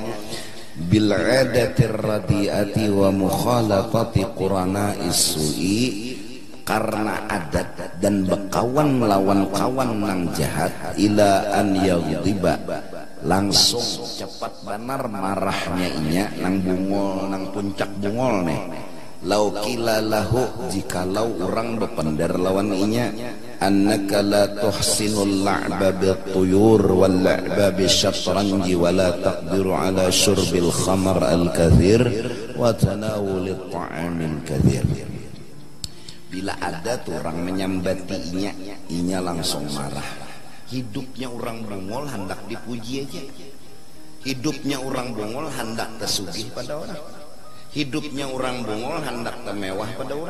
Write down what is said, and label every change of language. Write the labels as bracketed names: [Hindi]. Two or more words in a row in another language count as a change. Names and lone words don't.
[Arabic] بالعادة الرديئة ومخالطة قرناء السوء, [Banjar] karena adat dan berkawan melawan kawan nang jahat, [Arabic] إلى أن يغضب, [Banjar] langsung cepat benar marahnya inya nang bungol nang puncak bungol nih. [Arabic] لو قيل له, [Banjar] jikalau orang berpendar lawan inya, [Arabic] أنك لا تحسن اللعب بالطيور واللعب بالشطرنج ولا تقدر على شرب الخمر الكثير وتناول الطعام الكثير. [Banjar] Bila ada tuh orang menyambati inya langsung marah. Hidupnya orang bungol hendak dipuji aja. Hidupnya orang bungol hendak tersugih pada orang. Hidupnya orang bungol hendak temewah pada orang.